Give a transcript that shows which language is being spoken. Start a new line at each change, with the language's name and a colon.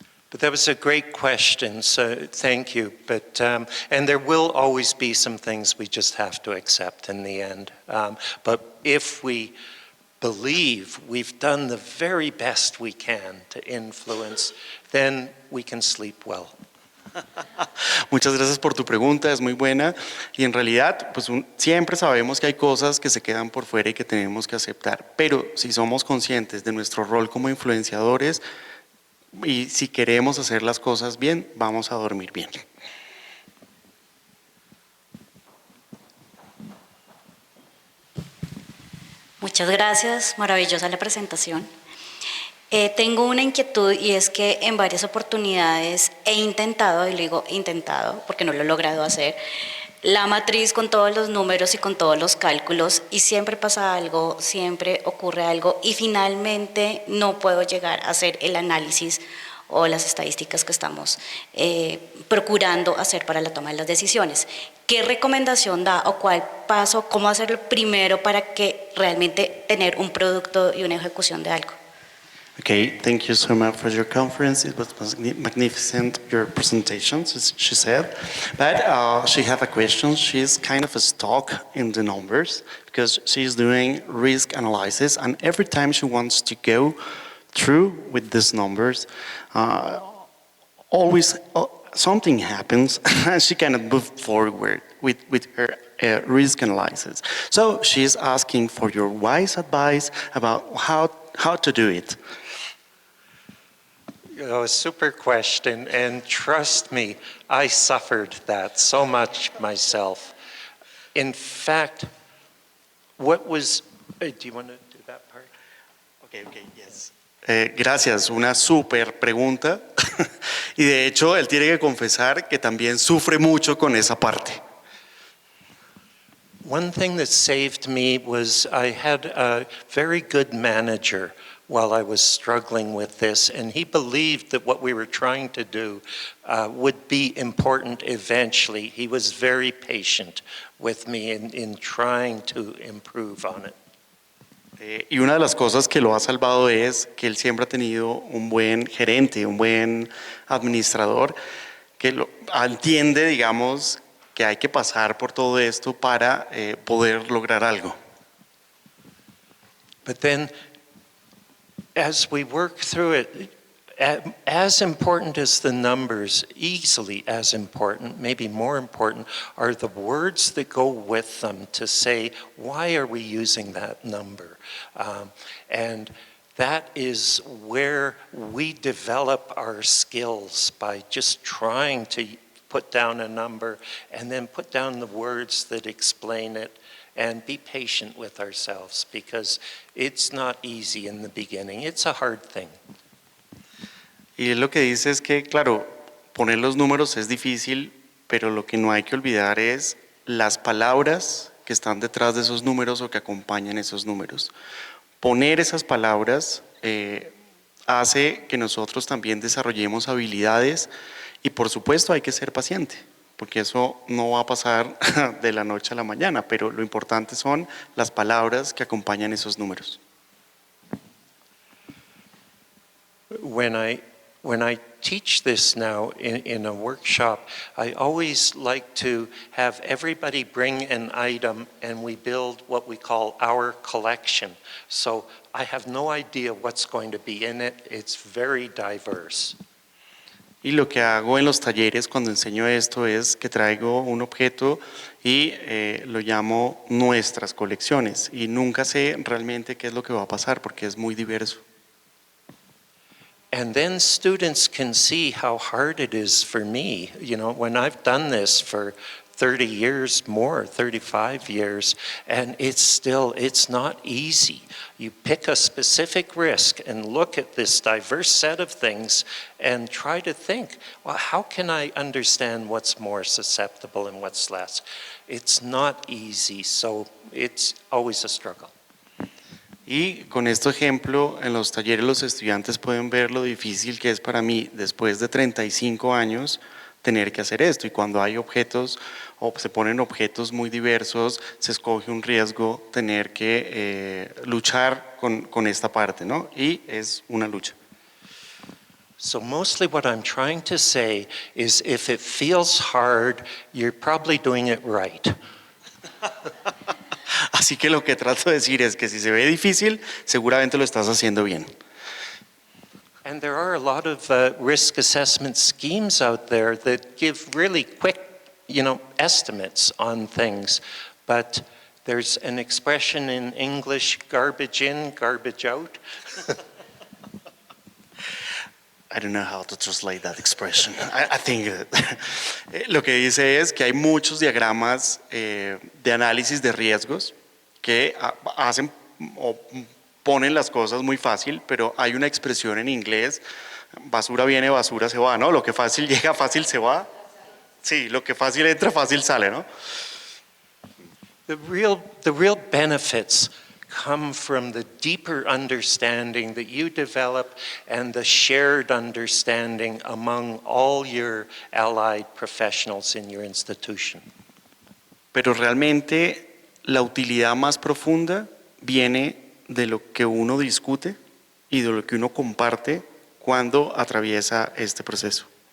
English: But that was a great question, so thank you. But and there will always be some things we just have to accept in the end. But if we believe we've done the very best we can to influence, then we can sleep well.
Spanish: Muchas gracias por tu pregunta, es muy buena y en realidad pues siempre sabemos que hay cosas que se quedan por fuera y que tenemos que aceptar, pero si somos conscientes de nuestro rol como influenciadores y si queremos hacer las cosas bien, vamos a dormir bien. Muchas gracias, maravillosa la presentación. Tengo una inquietud y es que en varias oportunidades he intentado, y lo digo intentado porque no lo he logrado hacer, la matriz con todos los números y con todos los cálculos y siempre pasa algo, siempre ocurre algo y finalmente no puedo llegar a hacer el análisis o las estadísticas que estamos procurando hacer para la toma de las decisiones. ¿Qué recomendación da o cuál paso, cómo hacerlo primero para que realmente tener un producto y una ejecución de algo?
English: Okay, thank you so much for your conference. It was magnificent, your presentations, as she said. But she have a question. She's kind of stuck in the numbers because she's doing risk analysis, and every time she wants to go through with these numbers, always something happens and she cannot move forward with her risk analysis. So she's asking for your wise advice about how to do it. A super question, and trust me, I suffered that so much myself. In fact, what was, do you want to do that part? Okay, yes.
Spanish: Gracias, una súper pregunta. Y de hecho, él tiene que confesar que también sufre mucho con esa parte.
English: One thing that saved me was I had a very good manager while I was struggling with this, and he believed that what we were trying to do would be important eventually. He was very patient with me in trying to improve on it.
Spanish: Y una de las cosas que lo ha salvado es que él siempre ha tenido un buen gerente, un buen administrador que entiende, digamos, que hay que pasar por todo esto para poder lograr algo.
English: But then, as we work through it, as important as the numbers, easily as important, maybe more important, are the words that go with them to say, why are we using that number? And that is where we develop our skills, by just trying to put down a number and then put down the words that explain it. And be patient with ourselves, because it's not easy in the beginning. It's a hard thing.
Spanish: Y él lo que dice es que, claro, poner los números es difícil, pero lo que no hay que olvidar es las palabras que están detrás de esos números o que acompañan esos números. Poner esas palabras hace que nosotros también desarrollemos habilidades y, por supuesto, hay que ser paciente, porque eso no va a pasar de la noche a la mañana, pero lo importante son las palabras que acompañan esos números.
English: When I teach this now in a workshop, I always like to have everybody bring an item and we build what we call our collection. So I have no idea what's going to be in it. It's very diverse.
Spanish: Y lo que hago en los talleres cuando enseño esto es que traigo un objeto y lo llamo nuestras colecciones. Y nunca sé realmente qué es lo que va a pasar porque es muy diverso.
English: And then students can see how hard it is for me. You know, when I've done this for 30 years more, 35 years, and it's not easy. You pick a specific risk and look at this diverse set of things and try to think, well, how can I understand what's more susceptible and what's less? It's not easy, so it's always a struggle.
Spanish: Y con este ejemplo, en los talleres los estudiantes pueden ver lo difícil que es para mí, después de 35 años, tener que hacer esto. Y cuando hay objetos o se ponen objetos muy diversos, se escoge un riesgo tener que luchar con esta parte, ¿no? Y es una lucha.
English: So mostly what I'm trying to say is if it feels hard, you're probably doing it right.
Spanish: Así que lo que trato de decir es que si se ve difícil, seguramente lo estás haciendo bien.
English: And there are a lot of risk assessment schemes out there that give really quick, estimates on things. But there's an expression in English, garbage in, garbage out. I don't know how to translate that expression. I think
Spanish: lo que dice es que hay muchos diagramas de análisis de riesgos que hacen o ponen las cosas muy fácil, pero hay una expresión en inglés, basura viene, basura se va, ¿no? Lo que fácil llega, fácil se va. Sí, lo que fácil entra, fácil sale, ¿no?
English: The real benefits come from the deeper understanding that you develop and the shared understanding among all your allied professionals in your institution.
Spanish: Pero realmente la utilidad más profunda viene de lo que uno discute y de lo que uno comparte cuando atraviesa este proceso.